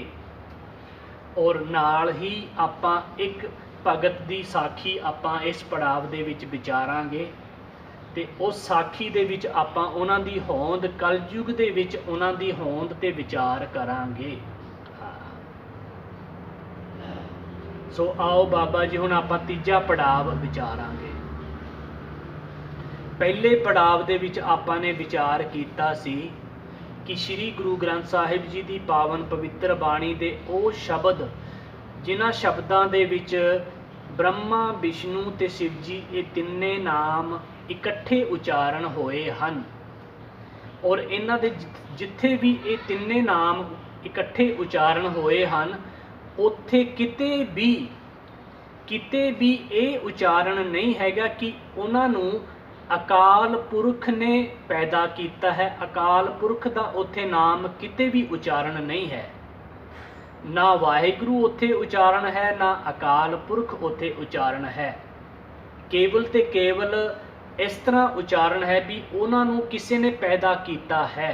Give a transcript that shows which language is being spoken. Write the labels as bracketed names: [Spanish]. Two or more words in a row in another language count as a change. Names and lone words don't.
[Punjabi] ਔਰ ਨਾਲ ਹੀ ਆਪਾਂ ਇੱਕ ਭਗਤ ਦੀ ਸਾਖੀ ਆਪਾਂ ਇਸ ਪੜਾਵ ਦੇ ਵਿੱਚ ਵਿਚਾਰਾਂਗੇ ਤੇ ਉਸ ਸਾਖੀ ਦੇ ਵਿੱਚ ਆਪਾਂ ਉਹਨਾਂ ਦੀ ਹੋਂਦ, ਕਲਯੁਗ ਦੇ ਵਿੱਚ ਉਹਨਾਂ ਦੀ ਹੋਂਦ ਤੇ ਵਿਚਾਰ ਕਰਾਂਗੇ। ਸੋ ਆਓ ਬਾਬਾ ਜੀ ਹੁਣ ਆਪਾਂ ਤੀਜਾ ਪੜਾਵ ਵਿਚਾਰਾਂਗੇ। ਪਹਿਲੇ ਪੜਾਵ ਦੇ ਵਿੱਚ ਆਪਾਂ ਨੇ ਵਿਚਾਰ ਕੀਤਾ ਸੀ ਕਿ ਸ੍ਰੀ ਗੁਰੂ ਗ੍ਰੰਥ ਸਾਹਿਬ जी ਦੀ ਪਾਵਨ ਪਵਿੱਤਰ ਬਾਣੀ ਦੇ ਉਹ ਸ਼ਬਦ ਜਿਨ੍ਹਾਂ ਸ਼ਬਦਾਂ ਦੇ ਵਿੱਚ ਬ੍ਰਹਮਾ ਵਿਸ਼ਨੂੰ ਤੇ ਸ਼ਿਵ ਜੀ ਯੇ ਤਿੰਨੇ ਨਾਮ ਇਕੱਠੇ ਉਚਾਰਣ ਹੋਏ ਹਨ ਔਰ ਇਨ੍ਹਾਂ ਦੇ ਜਿੱਥੇ ਭੀ ਯੇ ਤਿੰਨੇ ਨਾਮ ਇਕੱਠੇ ਉਚਾਰਣ ਹੋਏ ਹਨ ਉੱਥੇ ਕਿਤੇ ਭੀ ਯੇ ਉਚਾਰਣ ਨਹੀਂ ਹੈਗਾ ਕਿ ਉਨ੍ਹਾਂ ਨੂੰ ਅਕਾਲ ਪੁਰਖ ਨੇ ਪੈਦਾ ਕਿਆ ਹੈ। ਅਕਾਲ ਪੁਰਖ ਕਾ ਉੱਥੇ ਨਾਮ ਕਿਤੇ ਭੀ ਉਚਾਰਣ ਨਹੀਂ ਹੈ, ਨਾ ਵਾਹਿਗੁਰੂ ਉੱਥੇ ਉਚਾਰਣ ਹੈ, ਨਾ ਅਕਾਲ ਪੁਰਖ ਉੱਥੇ ਉਚਾਰਣ ਹੈ। [Hindi] केवल ते केवल इस तरह उचारण है भी उन्होंने किसी ने पैदा किया है।